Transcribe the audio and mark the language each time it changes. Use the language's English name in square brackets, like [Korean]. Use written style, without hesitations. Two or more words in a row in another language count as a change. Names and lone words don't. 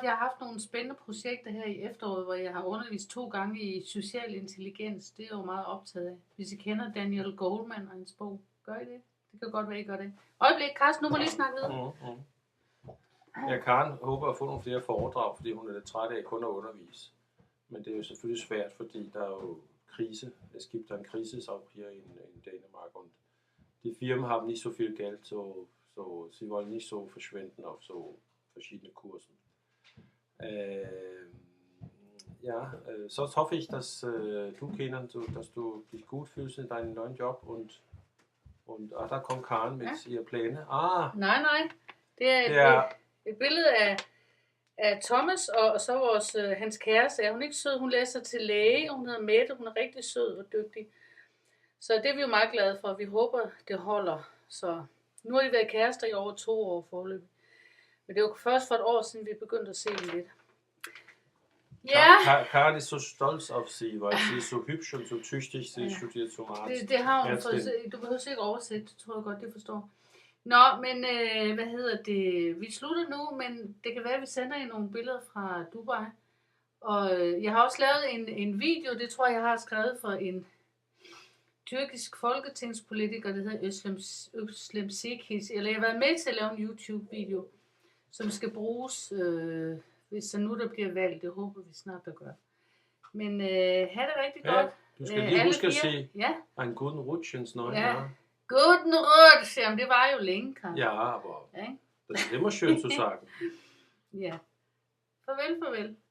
[Danish] Jeg har haft nogle spændende projekter her i efteråret, hvor jeg har undervist 2 gange i social intelligens. Det er jo meget optaget af. Hvis I kender Daniel Goleman og hans bog, gør I det? Det kan godt være, I gør det. Øjeblik, Carsten, nu må lige snakke videre. Ja, Karen håber at få nogle flere foredrag, fordi hun er lidt træt af kun at undervise. Men det er jo selvfølgelig svært, fordi der er jo krise. [German] Es gibt ein Krisis auch hier in Dänemark und die Firmen haben nicht so viel Geld, so sie wollen nicht so verschwenden auf so verschiedene Kursen. So hoffe ich, dass du, Kenan, dass du dich gut fühlst in deinem neuen Job und da kommt Karen mit ihre Pläne. [Danish] Nej. Det er et billede af Thomas og så hans kæreste. Er hun ikke sød? Hun læser til læge, og hun hedder Mette. Hun er rigtig sød og dygtig. Så det er vi jo meget glade for. Vi håber, det holder. Så nu har de været kærester i over 2 år forløb. Men det var først for et år siden, vi begyndte at se dem lidt. Ja. [German] Karen ist so stolz auf sie, weil sie ist so hübsch und so tüchtig. Sie studiert zum Arzt. [Danish] Det har hun fået. Du behøver ikke oversætte, det tror jeg godt, det forstår. Nå, men vi slutter nu, men det kan være, at vi sender jer nogle billeder fra Dubai. Og jeg har også lavet en video, det tror jeg har skrevet for en tyrkisk folketingspolitiker, der hedder Özlem Cekic. Eller jeg har været med til at lave en YouTube-video, som skal bruges, hvis der nu der bliver valgt. Det håber vi snart, der gør. Men have det rigtig godt. Du skal lige huske at se en [German] guten Rutsch ins neue Jahr. Guten Rutsch, [Danish] jamen det var jo længe, Karl. [German] Ja, aber das ist immer schön zu sagen. Ja. [Danish] Farvel.